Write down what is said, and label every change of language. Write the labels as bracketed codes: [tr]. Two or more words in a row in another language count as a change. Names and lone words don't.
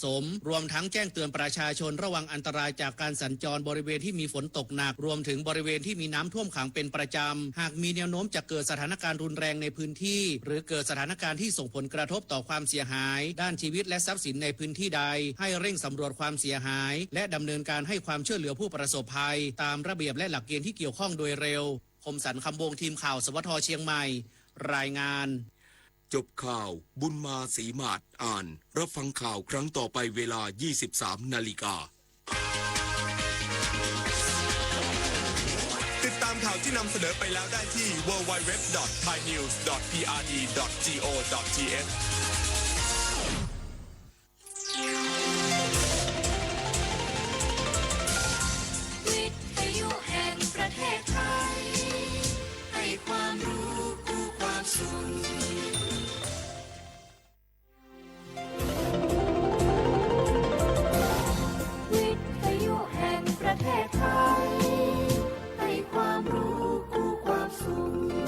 [th] มรวมทั้งแจ้งเตือนประชาชนระวังอันตรายจากการสัญจรบริเวณที่มีฝนตกหนักรวมถึงบริเวณที่มีน้ำท่วมขังเป็นประจำหากมีแนวโน้มจะเกิดสถานการณ์รุนแรงในพื้นที่หรือเกิดสถานการณ์ที่ส่งผลกระทบต่อความเสียหายด้านชีวิตและทรัพย์สินในพื้นที่ใดให้เร่งสำรวจความเสียหายและดำเนินการให้ความช่วยเหลือผู้ประสบภัยตามระเบียบและหลักเกณฑ์ที่เกี่ยวข้องโดยเร็วคมสันต์คำวงทีมข่าวสวทเชียงใหม่รายงาน จบข่าวบุญมาศรีมาศอ่านรับฟังข่าวครั้งต่อไปเวลา 23 นาฬิกา ติดตามข่าวที่นำเสนอไปแล้วได้ที่ www.thainews.prd.go.th วิทยุแห่งประเทศไทยให้ความรู้คู่ความสุขวิทยุแห่งประเทศไทยให้ความรู้คู่ความสุข